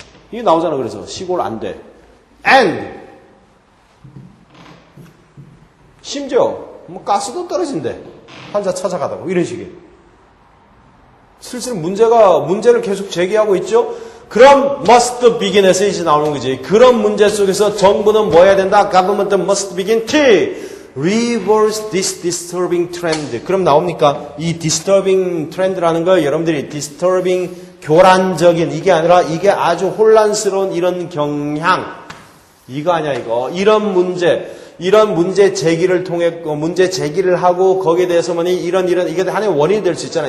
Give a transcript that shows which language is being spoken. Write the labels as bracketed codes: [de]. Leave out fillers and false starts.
[ko] 이게 나오잖아. 그래서 시골 안 돼. and 심지어 가스도 떨어진대. 환자 찾아가다가 이런 식이에요. 슬슬 문제를 계속 제기하고 있죠. 그럼 [en] must begin [ko] 에서 이제 나오는 거지. 그런 문제 속에서 정부는 뭐 해야 된다? [en] government must begin to reverse this disturbing trend. [ko] 그럼 나옵니까? 이 disturbing trend라는 거 여러분들이 disturbing 교란적인 이게 아니라 이게 아주 혼란스러운 이런 경향. 이거 아니야, 이거. 이런 문제 제기를 통해, 문제 제기를 하고, 거기에 대해서 뭐니, 이게 하나의 원인이 될 수 있잖아.